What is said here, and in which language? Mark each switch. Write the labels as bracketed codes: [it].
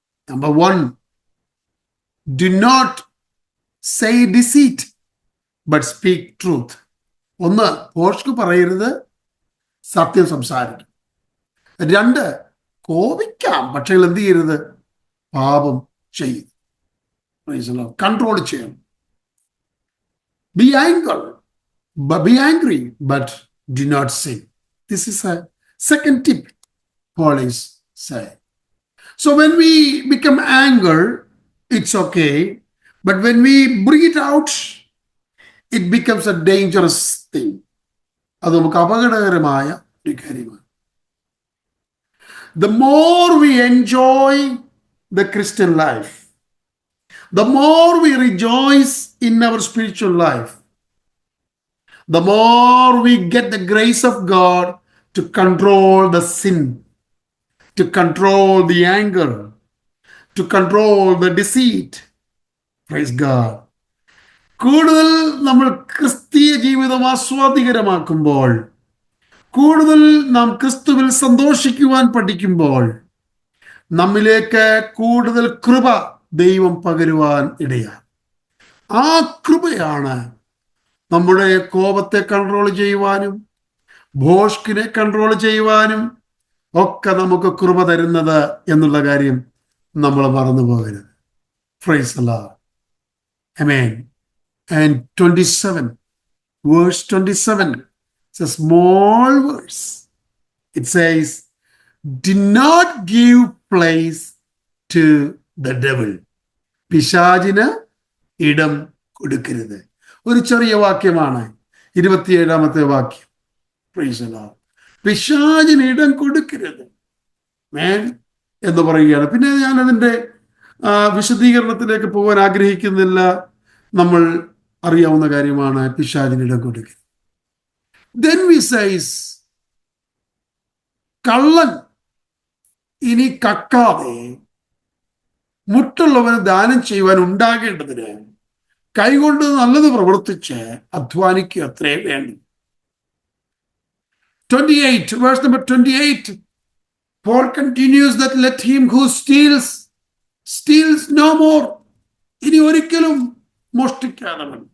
[en] Number one, do not say deceit, but speak truth. [ml] ഒന്ന്, പോഷ്ക്ക് പറയരുത്, സത്യം സംസാരിക്കും. രണ്ട്, കോപിക്കാം, പക്ഷേ എന്ത് ചെയ്യരുത്? പാപം ചെയ്യും. കൺട്രോൾ ചെയ്യണം. [en] Be angry, but do not sin. This is a second tip Paul is saying. So when we become anger, it's okay, but when we bring it out, it becomes a dangerous thing. [ml] അത് നമുക്ക് അപകടകരമായ ഒരു കാര്യമാണ്. [en] The more we enjoy the Christian life, the more we rejoice in our spiritual life, the more we get the grace of God to control the sin, to control the anger, to control the deceit. Praise God. [ml] കൂടുതൽ നമ്മൾ ക്രിസ്തീയ ജീവിതം ആസ്വാദികരമാക്കുമ്പോൾ, കൂടുതൽ നാം ക്രിസ്തുവിൽ സന്തോഷിക്കുവാൻ പഠിക്കുമ്പോൾ, നമ്മിലേക്ക് കൂടുതൽ കൃപ ദൈവം പകരുവാൻ ഇടയാണ്. ആ കൃപയാണ് നമ്മുടെ കോപത്തെ കൺട്രോൾ ചെയ്യുവാനും ഭോഷ്കിനെ കൺട്രോൾ ചെയ്യുവാനും ഒക്കെ നമുക്ക് കൃപ തരുന്നത് എന്നുള്ള കാര്യം നമ്മൾ മറന്നു പോകരുത്. [en] Praise the Lord. Amen. And 27, verse 27, it's a small verse. It says, do not give place to the devil. [ml] പിശാചിന് ഇടം കൊടുക്കരുത്. ഒരു ചെറിയ വാക്യമാണ് 27ാമത്തെ വാക്യം. [en] Praise the Lord. [ml] പിശാചിന് ഇടം കൊടുക്കരുത് എന്ന് പറയുകയാണ്. പിന്നെ ഞാൻ അതിൻ്റെ വിശദീകരണത്തിലേക്ക് പോകാൻ ആഗ്രഹിക്കുന്നില്ല. നമ്മൾ അറിയാവുന്ന കാര്യമാണ് പിശാചിന് ഇടം കൊടുക്കരുത്. [en] Then we says, [ml] കള്ളൻ ഇനി കക്കാതെ മുട്ടുള്ളവന് ദാനം ചെയ്യുവാൻ ഉണ്ടാകേണ്ടതിന് കൈകൊണ്ട് നല്ലത് പ്രവർത്തിച്ച് അധ്വാനിക്കുക അത്രേ വേണ്ടു. [en] 28, verse number 28, Paul continues that let him who steals no more. [ml] ഇനി ഒരിക്കലും മോഷ്ടിക്കാതെ.